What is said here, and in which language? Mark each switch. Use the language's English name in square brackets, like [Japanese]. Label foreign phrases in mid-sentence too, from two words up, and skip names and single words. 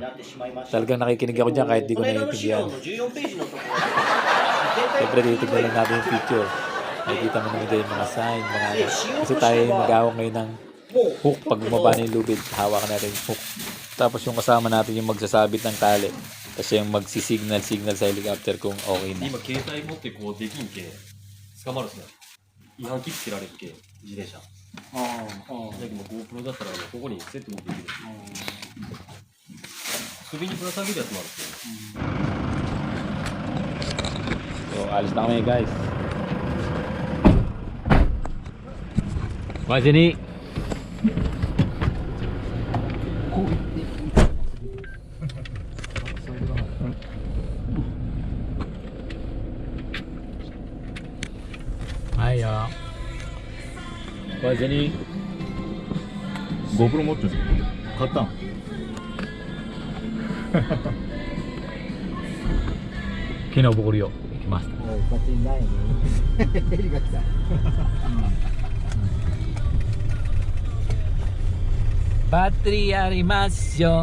[Filipino] Talagang nakikinig ako dyan kahit di ko naiintindihan. Siyempre titignan lang natin yung picture. Nakikita mo naman dyan yung mga sign, mga ano. Kasi tayo mag-awak ngayon ng hook. Pag bumaba na yung lubid, hawakan natin yung hook. Tapos yung kasama natin yung magsasabit ng tali. Tapos yung magsisignal sa helicopter kung okay na. [Japanese] 今携帯持ってこうできんけ捕まるっすね違反切ってられるけ自転車だけど GoPro だったらここにセットもできる首にぶら下げるやつもあるっすよ [Filipino] So, alis na kami guys. Majini! Hiya. Majini! [Japanese] GoPro 持ってる買ったの昨日僕よ行きました。バッテリーないね。ヘリが来た。バッテリーありますよ。